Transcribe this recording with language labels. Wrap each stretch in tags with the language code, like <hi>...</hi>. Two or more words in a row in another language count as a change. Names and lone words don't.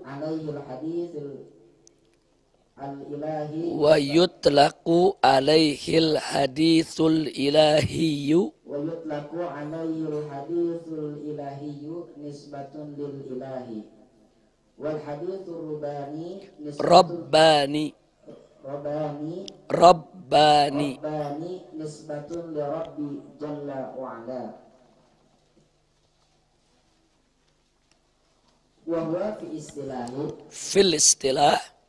<ar>عليه الحديث الإلهي ويطلق عليه الحديث الإلهي ويطلق عليه الحديث الإلهي نسبة للإله والحديث الرباني rabbani رباني نسبة لرب جل وعلا وهو في اصطلاح في الاصطلاح</ar>